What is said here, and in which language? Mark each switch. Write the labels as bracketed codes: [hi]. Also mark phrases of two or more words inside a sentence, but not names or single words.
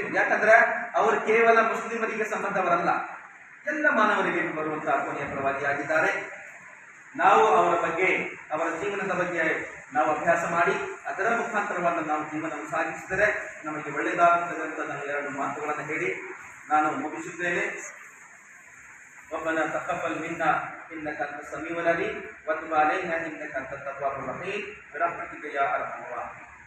[kn] ಯಾಕಂದ್ರೆ ಅವರು ಕೇವಲ ಮುಸ್ಲಿಮರಿಗೆ ಸಂಬಂಧವರಲ್ಲ, ಎಲ್ಲ ಮಾನವರಿಗೆ ಬರುವಂತಹ ಕೊನೆಯ ಪ್ರವಾದಿಯಾಗಿದ್ದಾರೆ. ನಾವು ಅವರ ಬಗ್ಗೆ, ಅವರ ಜೀವನದ ಬಗ್ಗೆ ನಾವು ಅಭ್ಯಾಸ ಮಾಡಿ ಅದರ ಮುಖಾಂತರವನ್ನು ನಾವು ಜೀವನವನ್ನು ಸಾಗಿಸಿದರೆ ನಮಗೆ ಒಳ್ಳೆಯದಾಗುತ್ತದೆ ಅಂತ ನಾನು ಎರಡು ಮಾತುಗಳನ್ನು ಹೇಳಿ ನಾನು ಮುಗಿಸುತ್ತೇನೆ. [ar] ربنا تقبل منا انك انت السميع العليم وتب علينا انك انت التواب الرحيم برحمتك يا ارحم الراحمين.